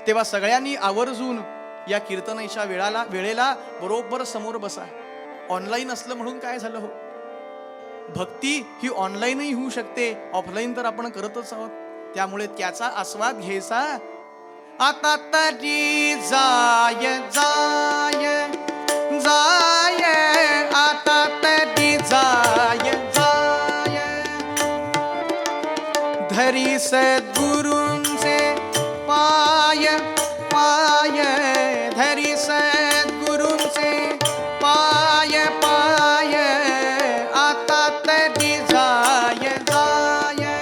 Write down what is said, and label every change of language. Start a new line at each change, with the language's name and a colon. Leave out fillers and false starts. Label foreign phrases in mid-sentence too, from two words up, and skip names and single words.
Marathi: तेव्हा सगळ्यांनी आवर्जून या कीर्तनाच्या वेळेला बरोबर समोर बसा. ऑनलाईन असलं म्हणून काय झालं हो, भक्ती ही ऑनलाईनही होऊ शकते, ऑफलाईन तर आपण करतच आहोत. त्यामुळे त्याचा आस्वाद घ्यायचा. आता तरी जाय जाय जाय, आता तरी जाय जाय, धरी सद्गुरूंचे पाय पाय, धरी सद्गुरूंचे पाय पाय, आता तरी जाय जाय